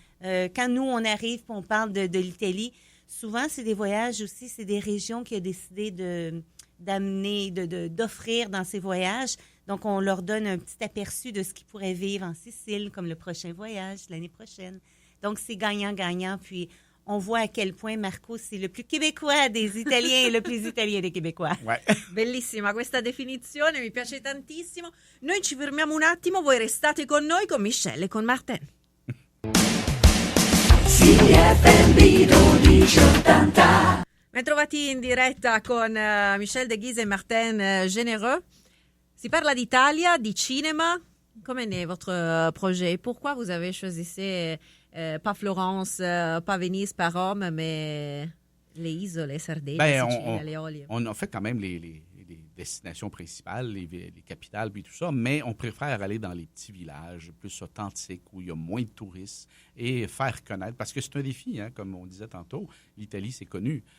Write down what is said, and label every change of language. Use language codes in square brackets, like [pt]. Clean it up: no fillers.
[fr] Quand nous, on arrive et on parle de l'Italie, souvent, c'est des voyages aussi, c'est des régions qui ont décidé d'amener, d'offrir dans ces voyages. Donc, on leur donne un petit aperçu de ce qu'ils pourraient vivre en Sicile, comme le prochain voyage l'année prochaine. Donc, c'est gagnant-gagnant. Puis, on voit à quel point Marco, c'est le plus québécois des Italiens et le plus italien des Québécois. Ouais. [it] Bellissima questa definizione, mi piace tantissimo. Noi ci fermiamo un attimo, voi restate con noi, con Michelle e con Martin. CFMB 1280. Ben trovati in diretta con Michelle De Guise e Martin Généreux. Si parla d'Italia, di cinema. [fr] Comment est votre projet? Pourquoi vous avez choisi pas Florence, pas Venise, pas Rome, mais les isole, Sardaigne, Sicilia, les Eolie? On a fait quand même les destinations principales, les capitales, puis tout ça, mais on préfère aller dans les petits villages plus authentiques où il y a moins de touristes et faire connaître, parce que c'est un défi, hein, comme on disait tantôt, l'Italie, c'est connu.